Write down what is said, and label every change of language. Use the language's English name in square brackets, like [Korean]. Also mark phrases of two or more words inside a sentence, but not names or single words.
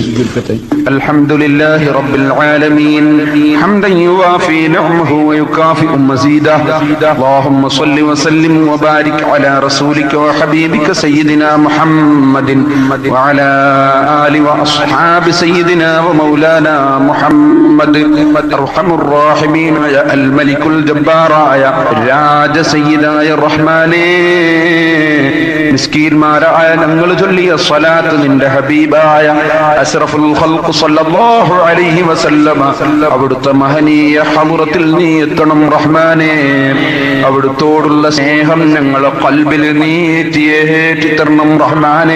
[Arabic] الحمد لله رب العالمين حمدا يوافي نعمه ويكافئ مزيده. اللهم صل وسلم وبارك على رسولك وحبيبك سيدنا محمد وعلى آل وأصحاب سيدنا ومولانا محمد. أرحم الراحمين يا الملك الجبار يا [Malayalam] രാജ സയ്യിദായ റഹ്മാനേ, മിസ്കീന്മാരായ ഞങ്ങൾ ചൊല്ലിയ സ്വലാത്ത് നിന്റെ ഹബീബായ [Arabic] أشرف الخلق صلى الله عليه وسلم [Malayalam] അവിടുത്തെ മഹനീയ ഹദ്റത്തിൽ നീ എത്തണം റഹ്മാനേ. അവിടുത്തോടുള്ള സ്നേഹം ഞങ്ങളെ ഖൽബിൽ നീ ഏറ്റി തരണം റഹ്മാനേ.